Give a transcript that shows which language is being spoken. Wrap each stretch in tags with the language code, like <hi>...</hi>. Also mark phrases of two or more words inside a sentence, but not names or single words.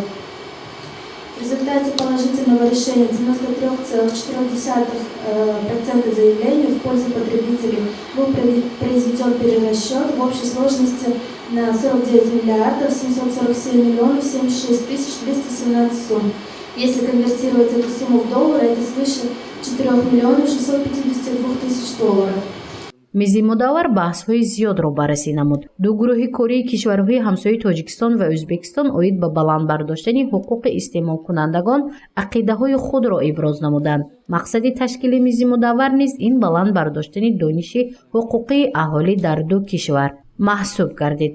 <ru>В результате положительного решения 93,4% заявлений в пользу потребителей был произведен перерасчет в общей сложности на 49 миллиардов 747 миллионов 76 тысяч 217 сумм. Если конвертировать эту сумму в доллары, это свыше 4 миллионов 652 тысяч долларов.</ru> <tg>мизимудавар баҳсҳои зиёдро баррасӣ намуд. Ду гурӯҳи кории кишварҳои ҳамсояи Тоҷикистон ва Ӯзбекистон оид ба баландбардоштани ҳуқуқи истеъмолкунандагон ақидаҳои худро иброз намуданд. Мақсади ташкили мизимудавар низ ин баландбардоштани дониши ҳуқуқии аҳолӣ дар ду кишвар маҳсуб гардид.</tg>